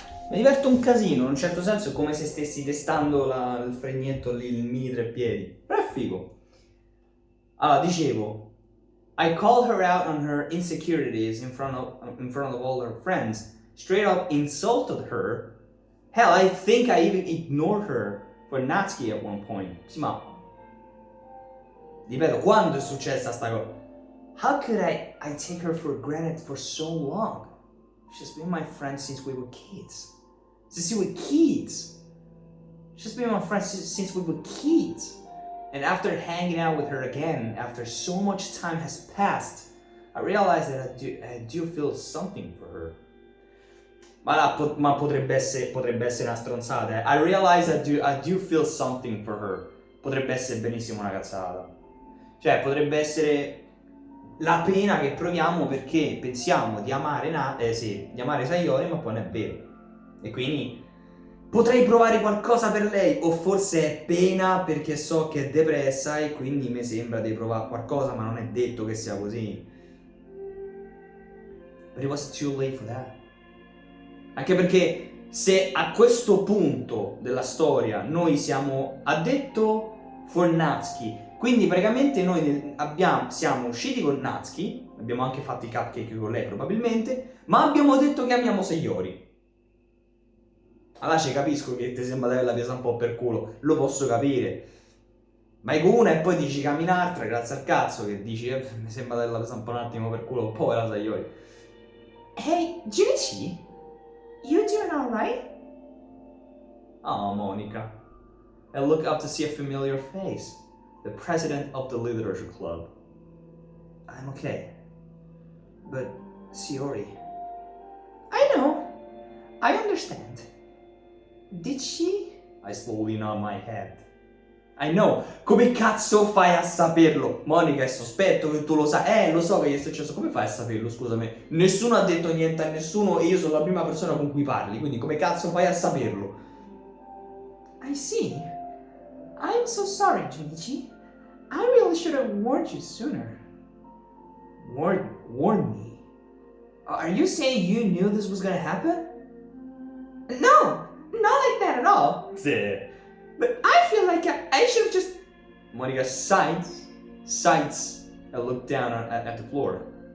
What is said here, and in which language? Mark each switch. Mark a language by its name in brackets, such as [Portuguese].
[Italian] Mi diverto un casino, in un certo senso è come se stessi testando il fregnetto lì, il mini treppiedi. Però è figo. Allora, dicevo, [English] I called her out on her insecurities in front of all her friends. Straight up insulted her. Hell, I think I even ignored her for Natsuki at one point. [Italian] Sì, ma ripeto, quando è successa sta cosa? [English] How could I take her for granted for so long? She's been my friend since we were kids. Since we were kids. She's been my friend since we were kids. And after hanging out with her again, after so much time has passed, I realized that I do feel something for her. [Italian] Ma potrebbe essere una stronzata. [English] I realize I do feel something for her. [Italian] Potrebbe essere benissimo una cazzata. Cioè, potrebbe essere la pena che proviamo perché pensiamo di amare di amare Sayori, ma poi non è vero. E quindi potrei provare qualcosa per lei, o forse è pena perché so che è depressa e quindi mi sembra di provare qualcosa, ma non è detto che sia così. [English] But it was too late for that. [Italian] Anche perché se a questo punto della storia noi siamo addetto [English] for Natsuki, [Italian] quindi praticamente noi siamo usciti con Natsuki, abbiamo anche fatto i cupcake con lei probabilmente, ma abbiamo detto che amiamo Sayori. Allora ci capisco che ti sembra di averla presa un po' per culo, lo posso capire. Ma è con una e poi dici cammi un'altra, grazie al cazzo, che dici mi sembra di averla presa un po' un attimo per culo, povera Sayori. [English] Hey, Junichi, you doing alright? Oh, Monica. I look up to see a familiar face. The president of the literature club. I'm okay. But, Sayori. I know. I understand. Did she? I slowly nod my head. I know. [Italian] Come cazzo fai a saperlo? Monica, è sospetto che tu lo sai. Lo so che gli è successo. Come fai a saperlo, scusami? Nessuno ha detto niente a nessuno e io sono la prima persona con cui parli, quindi come cazzo fai a saperlo? [English] I see. I'm so sorry, Junichi. I really should have warned you sooner. Warn me? Are you saying you knew this was gonna happen? No, not like that at all. Yeah. But I feel like I should have just... Monica sighs, and looked down at the floor.